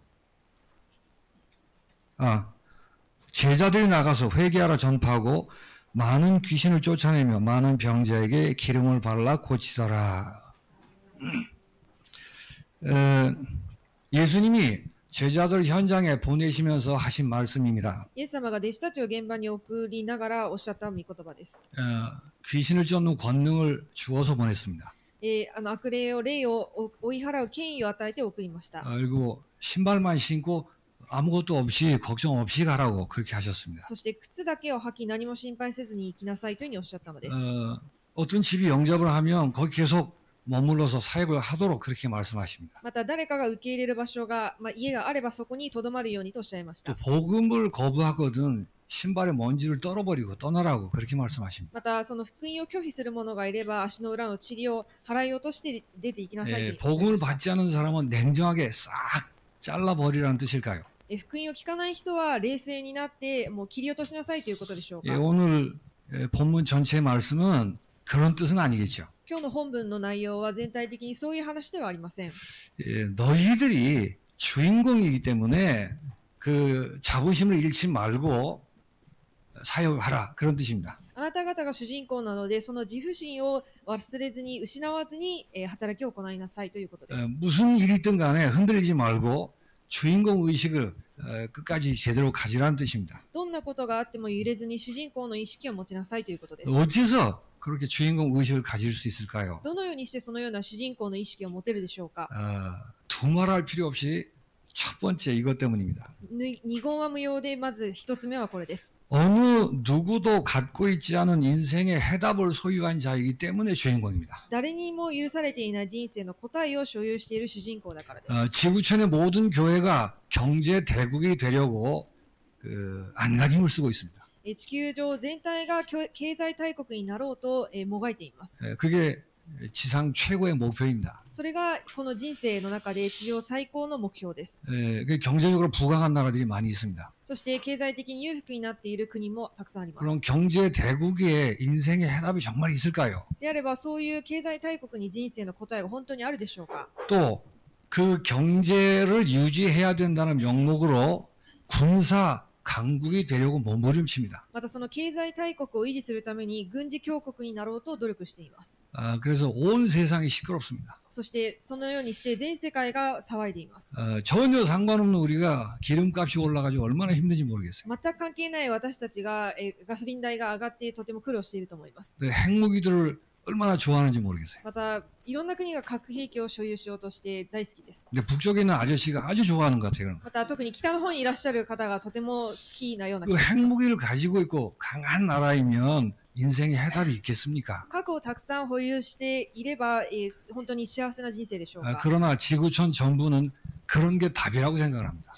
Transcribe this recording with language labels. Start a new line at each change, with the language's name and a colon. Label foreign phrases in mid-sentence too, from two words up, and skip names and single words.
Korean: 제자들이 나가서 회개하라 전파하고 많은 귀신을 쫓아내며 많은 병자에게 기름을 발라 고치더라. 예수님이 제자들 현장에 보내시면서 하신 말씀입니다.
Japanese: イエス様が弟子たちを現場に送りながらおっしゃった御言葉です。
Korean: 귀신을 쫓는 권능을 주어서 보냈습니다.
Japanese: 悪霊を追い払う権威を与えて送りました。
Korean: 그리고 신발만 신고 아무것도 없이 걱정 없이 가라고 그렇게 하셨습니다.
Japanese: そして靴だけを履き何も心配せずに行きなさいというふうにおっしゃったのです。
Korean: 어떤 집이 영접을 하면 거기 계속 머물러서 사역을 하도록 그렇게 말씀하십니다.
Japanese: また誰かが受け入れる場所が、家があればそこに留まるようにとおっしゃいまし
Korean: 또
Japanese: た。
Korean: 복음을 거부하거든 신발에 먼지를 떨어버리고 떠나라고 그렇게 말씀하십니다.
Japanese: またその福音を拒否する者がいれば足の裏の塵を払い落として出て行きなさいとおっしゃい
Korean: 복음을
Japanese: ました。
Korean: 받지 않은 사람은 냉정하게 싹 잘라버리라는 뜻일까요?
Japanese: 福音を聞かない人は冷静になってもう切り落としなさいということでしょうか。
Korean: 오늘 본문 전체의 말씀은 그런 뜻은 아니겠죠.
Japanese: 今日の本文の内容は全体的にそういう話ではありません。
Korean: 너희들이 주인공이기 때문에 그 자부심을 잃지 말고 사용하라 그런 뜻입니다.
Japanese: あなた方が主人公なので、その自負心を忘れずに、失わずに、働きを行いなさいということです。
Korean: 무슨 일이 있든 간에 흔들리지 말고 주인공 의식을 끝까지 제대로 가지라는 뜻입니다.
Japanese: どんなことがあっても揺れずに主人公の意識を持ちなさいということです。
Korean: 어째서 그렇게 주인공 의식을 가질 수 있을까요?
Japanese: どのようにしてそのような主人公の意識を持てるでしょうか。
Korean: 두말할 필요 없이 첫 번째 이것 때문입니다.
Japanese: 二言は無用で、まず一つ目はこれです。
Korean: 어느 누구도 갖고 있지 않은 인생의 해답을 소유한 자이기 때문에 주인공입니다.
Japanese: 誰にも許されていない人生の答えを所有している主人公だからです。
Korean: 지구촌의 모든 교회가 경제 대국이 되려고 안간힘을 쓰고 있습니다.
Japanese: 地球上全体が経済大国になろうともがいています。
Korean: 그게 지상 최고의 목표입니다.
Japanese: それがこの人生の中で地上最高の目標です。
Korean: 경제적으로 부강한 나라들이 많이 있습니다.
Japanese: そして経済的に裕福になっている国もたくさんあります。
Korean: 그럼 경제 대국의 인생의 해답이 정말 있을까요?
Japanese: であればそういう経済大国に人生の答えが本当にあるでしょうか。
Korean: 또 그 경제를 유지해야 된다는 명목으로 군사 강국이 되려고 몸부림칩니다.
Japanese: またその経済大国を維持するために軍事強国になろうと努力しています。
Korean: 그래서 온 세상이 시끄럽습니다.
Japanese: そしてそのようにして全世界が騒いでいます。
Korean: 전혀 상관없는 우리가 기름값이 올라가지고 얼마나 힘든지 모르겠어요.
Japanese: 全く関係ない私たちがガソリン代が上がってとても苦労していると思います。
Korean: 핵무기들을 얼마나 좋아하는지 모르겠어요.
Japanese: またいろんな国が核兵器を所有しようとして大好きです。
Korean: 근데 북쪽에 있는 아저씨가 아주 좋아하는 것 같아요.
Japanese: また特に北の方にいらっしゃる方がとても好きなような気
Korean: 그
Japanese: がします。
Korean: 핵무기를 가지고 있고 강한 나라이면 인생에 해답이 있겠습니까?
Japanese: 核をたくさん保有していれば、本当に幸せな人生でしょうか。
Korean: 그러나 지구촌 전부는 그런 게 답이라고 생각을 합니다.